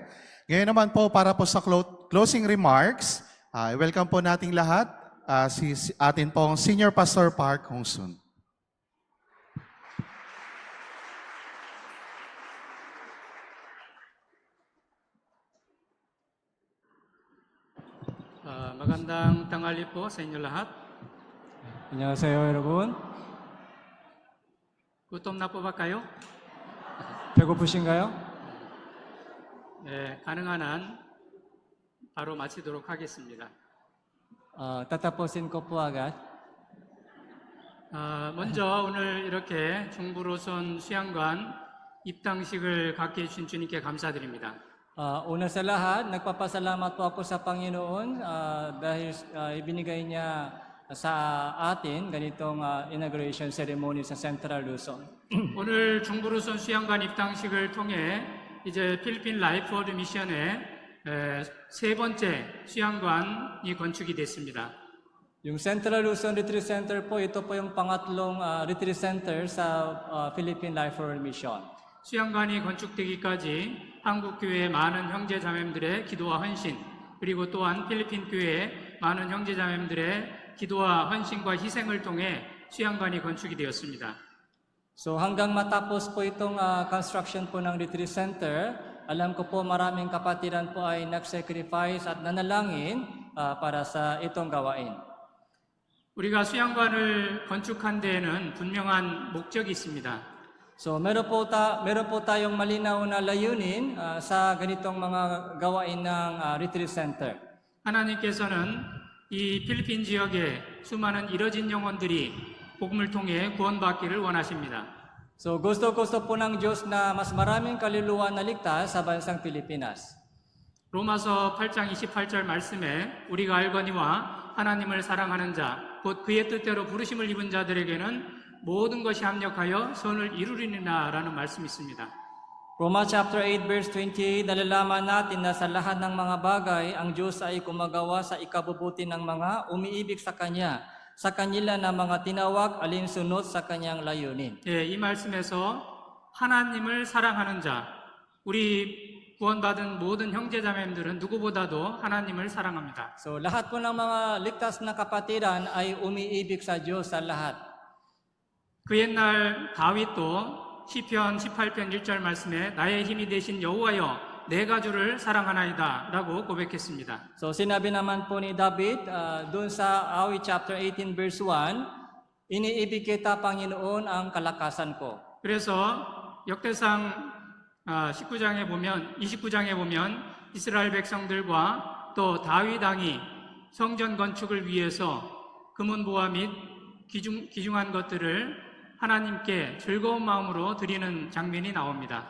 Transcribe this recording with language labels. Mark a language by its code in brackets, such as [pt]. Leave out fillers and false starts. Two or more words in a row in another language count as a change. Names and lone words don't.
[tl] Ngayon naman po para po sa [en] closing remarks, [tl] welcome po nating lahat si atin pong [en] Senior Pastor [tl] Park Hongsun. Magandang tanghali po sa inyo lahat. [ko] 안녕하세요, 여러분. [tl] Gutom na po ba kayo? [ko] 배고프신가요? 네, 가능한 한 바로 마치도록 하겠습니다. [tl] Tatapusin ko po agad. [ko] 먼저 오늘 이렇게 중부로선 수양관 입당식을 갖게 해주신 주님께 감사드립니다. [tl] Una sa lahat, nagpapasalamat po ako sa Panginoon dahil ibinigay niya sa atin ganitong [en] inauguration ceremony [tl] sa Central Luzon. [ko] 오늘 중부로선 수양관 입당식을 통해 이제 필리핀 라이프워드 미션의 세 번째 수양관이 건축이 됐습니다. [tl] Yung Central Luzon [en] Retreat Center [tl] po, ito po yung pangatlong retreat center sa Philippine Life World Mission. [ko] 수양관이 건축되기까지 한국 교회의 많은 형제 자매님들의 기도와 헌신, 그리고 또한 필리핀 교회의 많은 형제 자매님들의 기도와 헌신과 희생을 통해 수양관이 건축이 되었습니다. [tl] So hanggang matapos po itong construction po ng [en] retreat center, [tl] alam ko po maraming kapatiran po ay nag-sacrifice at nanalangin para sa itong gawain. [ko] 우리가 수양관을 건축한 데에는 분명한 목적이 있습니다. [tl] So meron po tayong malinaw na layunin sa ganitong mga gawain ng [en] retreat center. [ko] 하나님께서는 이 필리핀 지역에 수많은 잃어진 영혼들이 복음을 통해 구원받기를 원하십니다. [tl] So gusto po ng Diyos na mas maraming kaluluwa na ligtas sa bansang Pilipinas. [ko] 로마서 8장 28절 말씀에 우리가 알거니와 하나님을 사랑하는 자, 곧 그의 뜻대로 부르심을 입은 자들에게는 모든 것이 합력하여 선을 이루리니라 라는 말씀이 있습니다. [tl] Roma [en] chapter 8 verse 28, [tl] nalalaman natin na sa lahat ng mga bagay, ang Diyos ay gumagawa sa ikabubuti ng mga umiibig sa Kanya, sa kanila na mga tinawag alinsunod sa Kanyang layunin. [ko] 예, 이 말씀에서 하나님을 사랑하는 자, 우리 구원받은 모든 형제자매님들은 누구보다도 하나님을 사랑합니다. [tl] So lahat po ng mga ligtas na kapatiran ay umiibig sa Diyos sa lahat. [ko] 그 옛날 다윗도 시편 18편 1절 말씀에 나의 힘이 되신 여호와여 내가 주를 사랑하나이다 라고 고백했습니다. [tl] So sinabi naman po ni David doon sa Awit [en] chapter 18 verse 1, [tl] iniibig kita Panginoon ang kalakasan ko. [ko] 그래서 역대상 29장에 보면 이스라엘 백성들과 또 다윗 왕이 성전 건축을 위해서 금은보화 및 귀중한 것들을 하나님께 즐거운 마음으로 드리는 장면이 나옵니다.